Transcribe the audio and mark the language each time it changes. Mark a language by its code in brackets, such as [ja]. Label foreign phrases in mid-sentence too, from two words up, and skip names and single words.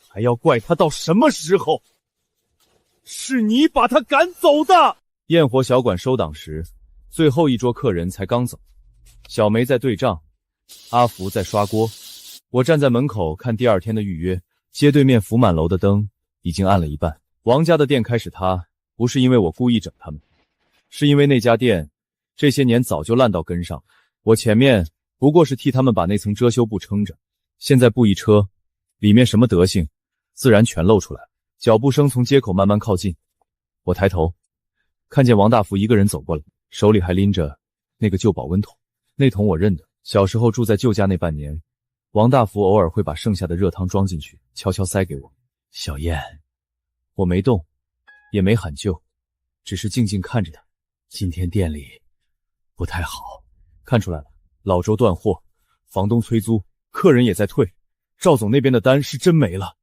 [zh] 還要怪他到什麼時候？是你把他趕走的。焰火小館收檔時，最後一桌客人才剛走。小梅在對賬，阿福在刷鍋。我站在門口看第二天的預約。街對面福滿樓的燈已經暗了一半。王家的店開始塌，不是因為我故意整他們，是因為那家店這些年早就爛到根上。我前面不過是替他們把那層遮羞布撐着，現在布一撤，裡面什麼德行自然全露出來。腳步聲從街口慢慢靠近，我抬頭看見王大福一個人走過來，手裡還拎着那個舊保溫桶。那桶我認得，小時候住在舅家那半年，王大福偶爾會把剩下的熱湯裝進去，悄悄塞給我。小燕， 我没動，也沒喊救，只是靜靜看着他。今天店裡不太好，看出來了，老周斷貨，房東催租，客人也在退，趙總那邊的單是真沒了。